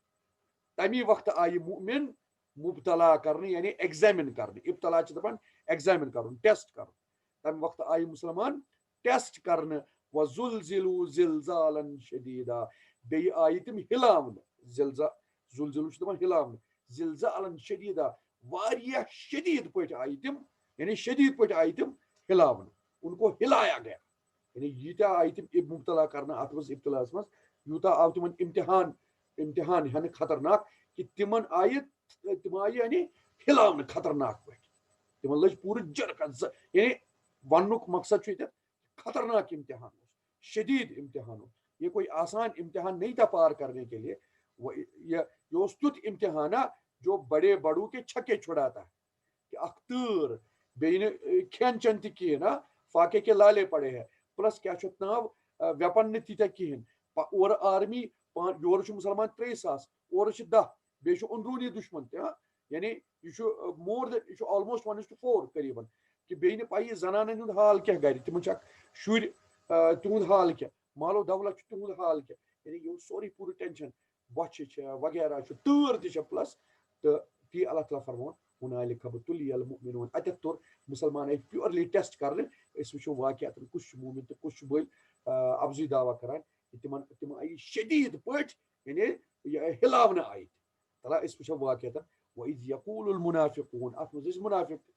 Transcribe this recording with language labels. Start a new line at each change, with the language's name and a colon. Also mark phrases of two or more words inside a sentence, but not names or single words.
Kashmiri: تمی وقتہٕ آیہِ مُؤمِن مبتلا کرنہٕ یعنی ایگزامن کرنہٕ ابتلا چھِ دپان ایگزامن کرُن ٹیسٹ کرُن تمہِ وقتہٕ آیہِ مُسلمان ٹیسٹ کرنہٕ
Arabic: وَزُلزِلُوا زِلزالًا شدیٖدا
Kashmiri: بیٚیہِ آیہِ تِم ہِلاونہٕ زُلزِلُو چھِ دپان ہِلاونہٕ
Arabic: زِلزالًا شدیٖدا
Kashmiri: واریاہ شدیٖد پٲٹھۍ آیہِ تِم یعنی شدیٖد پٲٹھۍ آیہِ تِم ہِلاونہٕ
Urdu: ان کو ہلایا گیا
Kashmiri: یعنی ییٖتیاہ آیہِ تِم مُبتلا کرنہٕ اتھ منٛز ابتلاہس منٛز یوٗتاہ آو تِمن امتحان ہٮ۪نہٕ خطرناک کہِ تِم آیہِ یعنی ہلاونہٕ خطرناک پٲٹھۍ تِمن لٔج پوٗرٕ جرکت یعنی وننُک مقصد چھُ ییٚتٮ۪تھ خطرناک امتحان اوس شدید امتحان اوس
Urdu: یہ کوئی آسان امتحان نہیں تھا پار کرنے کے لیے
Kashmiri: یہ اوس تیُتھ امتحانا
Urdu: جو بڑے بڑوں کے چھکے چھُڑاتا ہے کہ
Kashmiri: اکھ تۭر بیٚیہِ نہٕ کھٮ۪ن چٮ۪ن تہِ کِہیٖنۍ
Urdu: نا فاقے کے لالے پڑے ہے
Kashmiri: پلس کیاہ چھُ اَتھ ناو ویپن نہٕ تیٖتیاہ کِہیٖنۍ اورٕ آرمی یورٕ چھُ مُسلمان 3,000 اورٕ چھِ 10 بیٚیہِ چھُ أنٛدروٗنی دُشمن تہِ یعنی یہِ چھُ
English: more than
Kashmiri: یہِ چھُ آلموسٹ 1:4 قریٖبن کہِ بیٚیہِ نہٕ پَیی زنانن ہُنٛد حال کیاہ گرِ تِمن چھِ اکھ شُرۍ تِہُنٛد حال کیاہ مالو دولت چھُ تِہُنٛد حال کیاہ یعنی یہِ اوس سورُے پوٗرٕ ٹینشن بۄچھِ چھےٚ وغیرہ چھُ تۭر تہِ چھےٚ پلس تہٕ تی اللہ تعالیٰ فرماوان
Arabic: ہُنالِکَ ابتُلِیَ الْمُؤْمِنُونَ
Kashmiri: اَتٮ۪تھ توٚر مُسلمان آیہِ
English: purely test
Kashmiri: کرنہٕ أسۍ وٕچھو واقعاتن کُس چھُ موٗمِن تہٕ کُس چھُ بٔلۍ افضی دعوا کران تِم آیہِ شدیٖد پٲٹھۍ یعنی ہلاونہٕ آیہِ تلا أسۍ وٕچھو واقعاتن
Arabic: وَإِذْ یَقوٗلُ الْمُنَافِقُونَ
Kashmiri: اَتھ منٛز ٲسۍ مُنافِق